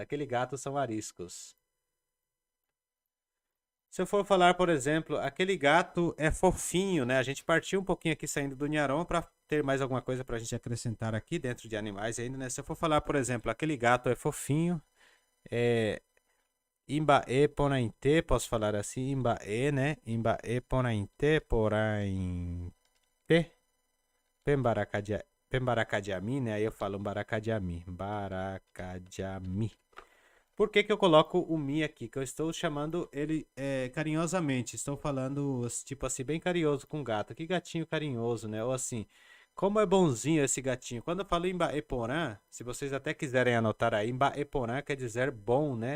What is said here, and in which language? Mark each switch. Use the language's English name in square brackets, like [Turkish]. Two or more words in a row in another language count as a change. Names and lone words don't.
[Portuguese] Aquele gato são ariscos. Se eu for falar, por exemplo, aquele gato é fofinho, né? A gente partiu um pouquinho aqui saindo do Nharom para ter mais alguma coisa para a gente acrescentar aqui dentro de animais ainda, né? Se eu for falar, por exemplo, aquele gato é fofinho, [Guarani] Imbaê ponainte, [Portuguese] posso falar assim, Imbaê, né? [Guarani] Imbaê ponainte, porainte, Pembaracadiami, [Portuguese] né? Aí eu falo [Guarani] Baracadiami, Baracadiami. [Portuguese] Por que que eu coloco o Mi aqui? Que eu estou chamando ele carinhosamente. Estou falando, tipo assim, bem carinhoso com o gato. Que gatinho carinhoso, né? Ou assim, Como é bonzinho esse gatinho. Quando eu falo Imbaeporã, se vocês até quiserem anotar aí, Imbaeporã quer dizer bom, né?